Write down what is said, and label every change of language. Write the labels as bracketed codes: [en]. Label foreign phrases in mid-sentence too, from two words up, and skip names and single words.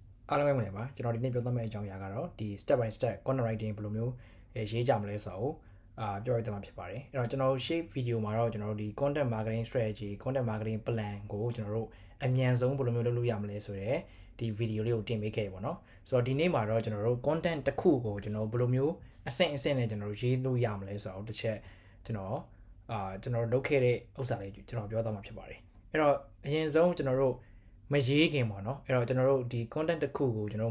[my] အားလုံးပဲမင်္ဂလာပါကျွန်တော်ဒီနေ့ပြောသမယ့်အကြောင်းအရာကတော့ဒီ [en] step by step content writing [my] ဘယ်လိုမျိုးရေးကြမလဲဆိုတော့ပြောပြသွားမှာဖြစ်ပါတယ်အဲ့တော့ကျွန်တော်ရှေ့ video မှာတော့ကျွန်တော်တို့ဒီ [en] content marketing strategy content marketing plan [my] ကိုကျွန်တော်တို့အမြန်ဆုံးဘယ်လိုမျိုးလုပ်လို့ရမလဲဆိုတော့ဒီ video လေးကိုတင်ပေးခဲ့ပါတော့ဆိုတော့ဒီနေ့မှာတော့ကျွန်တော်တို့ content တစ်ခုကိုကျွန်တော်ဘယ်လိုမျိုးအဆင့်အဆင့်နဲ့ကျွန်တော်တို့ရေးလို့ရမလဲဆိုတော့တစ်ချက်ကျွန်တော်လုပ်ခဲ့တဲ့ဥစ္စာလေးကျွန်တော်ပြောသွားမှာဖြစ်ပါတယ်အဲ့တော့အရင်ဆုံးကျွန်တော်တို့မရေးခင်ပေါ့နော်အဲ့တော့ကျွန်တော်တို့ဒီ content တစ်ခုကိုကျွန်တော်